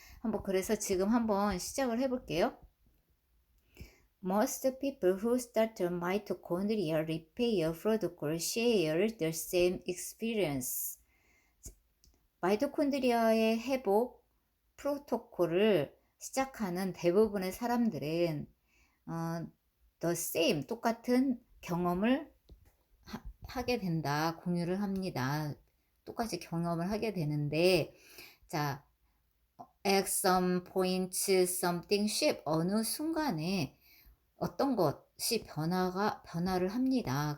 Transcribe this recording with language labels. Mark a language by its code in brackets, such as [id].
[ko] 한번 그래서 지금 한번 시작을 해볼게요. [en] Most people who start a mitochondrial repair protocol share the same experience. [ko] 마이토콘드리아의 회복 프로토콜을 시작하는 대부분의 사람들은 [en] the same [ko] 똑같은 경험을 하게 된다, 공유를 합니다. 똑같이 경험을 하게 되는데, 자, [en] at some point something shift [ko] 어느 순간에 어떤 것이 변화를 합니다.